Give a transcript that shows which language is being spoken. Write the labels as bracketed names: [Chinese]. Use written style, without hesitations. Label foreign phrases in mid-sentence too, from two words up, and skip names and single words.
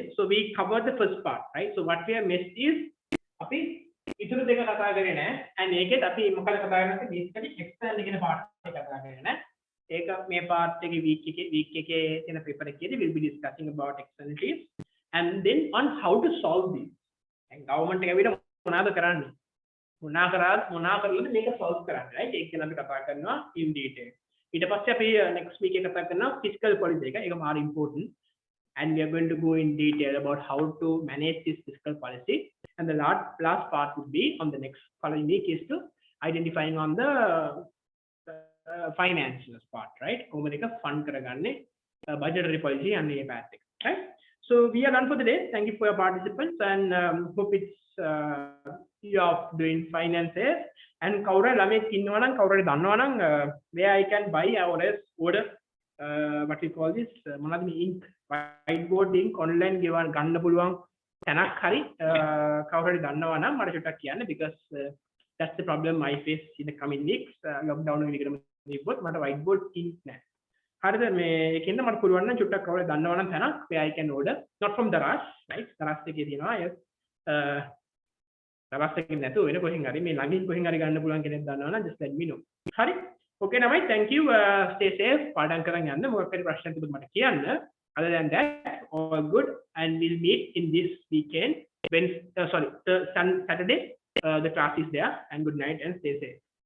[English] So we covered the first part, right? So what we have missed is [Sinhala] අපි ඉතුරු දෙක කතා කරේ නැහැ. and ඒකෙත් අපි මොකද කතා කරන්නේ [English] basically external [Sinhala] කියන part එක කතා කරේ නැහැ. ඒක මේ part එකේ week එකේ තියෙන paper එකේදී [English] we'll be discussing about externalities and then on how to solve these. and [Sinhala] government එක විතර මොනවද කරන්නේ? මොනා කරලාද මේක solve කරන්න right ඒක ගැන අපි කතා කරනවා [English] in detail [Sinhala] ඊට පස්සේ අපි [English] next week [Sinhala] එක කතා කරනවා [English] fiscal policy [Sinhala] එක ඒක මාර [English] important and we are going to go in detail about how to manage this fiscal policy and the last part would be on the next following week is to identifying on the financial part right [Sinhala] කොහොමද එක fund කරගන්නේ [English] budgetary policy and the path right so we are done for the day thank you for your participants and hope it's you are doing finances and [Sinhala] කවුරු ළමෙක් ඉන්නවා නම් කවුරු හරි දන්නවා නම් [English] where I can buy or else order what we call this [Sinhala] මොනවද මේ [English] ink whiteboard ink online [Sinhala] ගන්න පුළුවන් තැනක් හරි කවුරු හරි දන්නවා නම් මට චුට්ටක් කියන්න [English] because that's the problem I face in the coming weeks lockdown [Sinhala] එකේම තිබ්බොත් මට [English] whiteboard ink [Sinhala] නැහැ හරිද මේ ඒකෙන්ද මට පුළුවන් නම් චුට්ටක් කවුරු දන්නවා නම් තැනක් [English] where I can order not from Daras right [Sinhala] Daras එකේ තියෙනවා yes Daras එකේ නැතුව වෙන කොහෙන් හරි මේ ළඟින් කොහෙන් හරි ගන්න පුළුවන් කෙනෙක් දන්නවා නම් [English] just let me know [Sinhala] හරි okay නමයි [English] thank you [Sinhala] stay safe පාඩම් කරන් යන්න මොකක් හරි ප්‍රශ්න තිබුණොත් මට කියන්න [English] other than that all good and we'll meet in this weekend when Saturday the class is there and good night and stay safe